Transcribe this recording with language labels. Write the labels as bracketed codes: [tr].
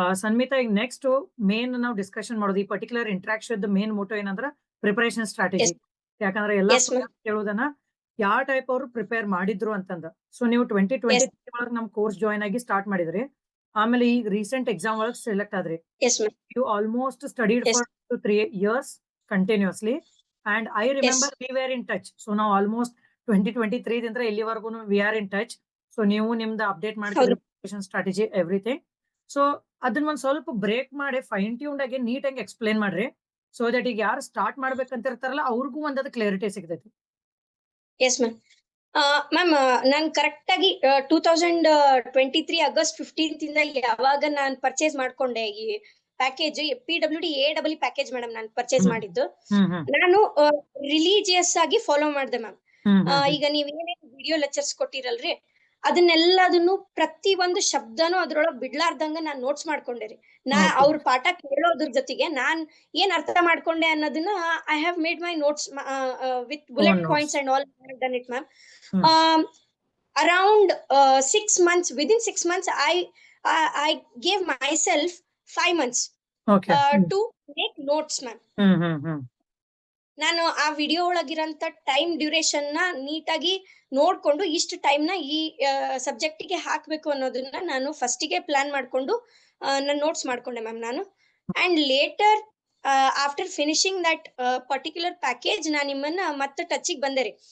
[kn] ಸನ್ಮಿತಾ, ಈಗ next main ನಾವು discussion ಮಾಡೋದು ಈ ಪರ್ಟಿಕ್ಯುಲರ್ ಇಂಟ್ರಾಕ್ಷನ್ ಮೇನ್ ಮೋಟೋ ಏನಂದ್ರ ಪ್ರಿಪರೇಷನ್ ಸ್ಟ್ರಾಟಜಿ. ಯಾಕಂದ್ರೆ ಎಲ್ಲಾ [en] Yes, ma'am. [kn] ಕೇಳೋದನ್ನ ಯಾವ ಟೈಪ್ ಅವರು ಪ್ರಿಪೇರ್ ಮಾಡಿದ್ರು ಅಂತಂದ. ಸೊ ನೀವು 2023 ಒಳಗೆ ನಮ್ ಕೋರ್ಸ್ ಜಾಯ್ನ್ ಆಗಿ ಸ್ಟಾರ್ಟ್ ಮಾಡಿದ್ರಿ, ಆಮೇಲೆ ಈಗ ರೀಸೆಂಟ್ ಎಕ್ಸಾಮ್ ಒಳಗೆ ಸೆಲೆಕ್ಟ್ ಆದ್ರಿ. [en] Yes, ma'am. You almost studied Yes. for 3 years continuously, and I remember we were in touch. So now almost 2023 [kn] ದಿಂದ ಇಲ್ಲಿವರೆಗೂ [en] we are in touch. [kn] So ನೀವು ನಿಮ್ದು ಅಪ್ಡೇಟ್ ಮಾಡ್ತಿದ್ರಿ ಪ್ರಿಪರೇಷನ್ ಸ್ಟ್ರಾಟಜಿ ಎವ್ರಿಥಿಂಗ್. ಸೊ ಅದನ್ನ ಒಂದ್ ಸ್ವಲ್ಪ ಬ್ರೇಕ್ ಮಾಡಿ ಫೈನ್ ಟ್ಯೂನ್ಡ್ ಆಗಿ ನೀಟಾಗಿ ಎಕ್ಸ್ಪ್ಲೇನ್ ಮಾಡ್ರಿ, ಸೊ ದಟ್ ಈಗ ಯಾರು ಸ್ಟಾರ್ಟ್ ಮಾಡ್ಬೇಕಂತ ಇರ್ತಾರಲ್ಲ ಅವ್ರಿಗೂ ಒಂದದ ಕ್ಲಾರಿಟಿ ಸಿಗ್ತೈತಿ. [en] Yes ma'am. [kn] ಮ್ಯಾಮ್, ನಾನು ಕರೆಕ್ಟ್ ಆಗಿ 2023 ಆಗಸ್ಟ್ 15th ಇಂದ ಯಾವಾಗ ನಾನು ಪರ್ಚೇಸ್ ಮಾಡ್ಕೊಂಡೆ ಈ package, PWD AW package madam, ನಾನು ಪರ್ಚೇಸ್ ಮಾಡಿದ್ದು, ನಾನು ರಿಲಿಜಿಯಸ್ ಆಗಿ ಫಾಲೋ ಮಾಡಿದೆ ಮ್ಯಾಮ್. ಈಗ ನೀವ್ ಏನೇನು ವಿಡಿಯೋ ಲೆಕ್ಚರ್ಸ್ ಕೊಟ್ಟಿರಲ್ರಿ, ಅದನ್ನೆಲ್ಲದನ್ನು ಪ್ರತಿ ಒಂದು ಶಬ್ದನೂ ಅದ್ರೊಳಗ್ ಬಿಡ್ಲಾರ್ದಂಗ ನಾನ್ ನೋಟ್ಸ್ ಮಾಡ್ಕೊಂಡೆ ರೀ. ಅವ್ರ ಪಾಠ ಕೇಳೋದ್ರ ಜೊತೆಗೆ ನಾನ್ ಏನ್ ಅರ್ಥ ಮಾಡ್ಕೊಂಡೆ ಅನ್ನೋದನ್ನ [en] I have made my notes with bullet points and all done it [kn] ma'am. [en] Around 6 months, within 6 months, I gave myself 5 months to make notes, ma'am. [kn] ನಾನು ಆ ವಿಡಿಯೋ ಒಳಗಿರಂತ ಟೈಮ್ ಡ್ಯೂರೇಷನ್ ನ ನೀಟಾಗಿ ನೋಡ್ಕೊಂಡು ಇಷ್ಟು ಟೈಮ್ ನ ಈ ಸಬ್ಜೆಕ್ಟ್ ಗೆ ಹಾಕ್ಬೇಕು ಅನ್ನೋದನ್ನ ನಾನು ಫಸ್ಟ್ ಗೆ ಪ್ಲಾನ್ ಮಾಡ್ಕೊಂಡು ನಾನು ನೋಟ್ಸ್ ಮಾಡ್ಕೊಂಡೆ ಮ್ಯಾಮ್ ನಾನು. [en] and later after finishing that particular package [kn] ನಾನು ನಿಮ್ಮನ್ನ ಮತ್ತೆ ಟಚ್ಗೆ ಬಂದೆ ರೀ.